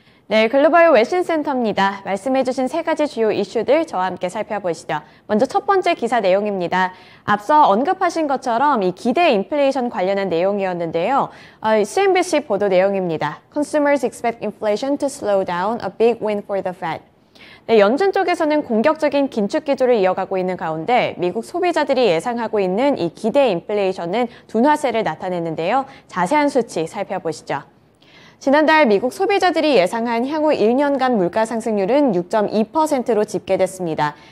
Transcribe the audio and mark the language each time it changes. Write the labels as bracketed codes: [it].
[ko] 네, 글로벌 웨신센터입니다. 말씀해주신 세 가지 주요 이슈들 저와 함께 살펴보시죠. 먼저 첫 번째 기사 내용입니다. 앞서 언급하신 것처럼 이 기대 인플레이션 관련한 내용이었는데요. CNBC 보도 내용입니다. [en] Consumers expect inflation to slow down, a big win for the Fed. [ko] 네, 연준 쪽에서는 공격적인 긴축 기조를 이어가고 있는 가운데 미국 소비자들이 예상하고 있는 이 기대 인플레이션은 둔화세를 나타냈는데요. 자세한 수치 살펴보시죠. 지난달 미국 소비자들이 예상한 향후 1년간 물가 상승률은 6.2%로 집계됐습니다.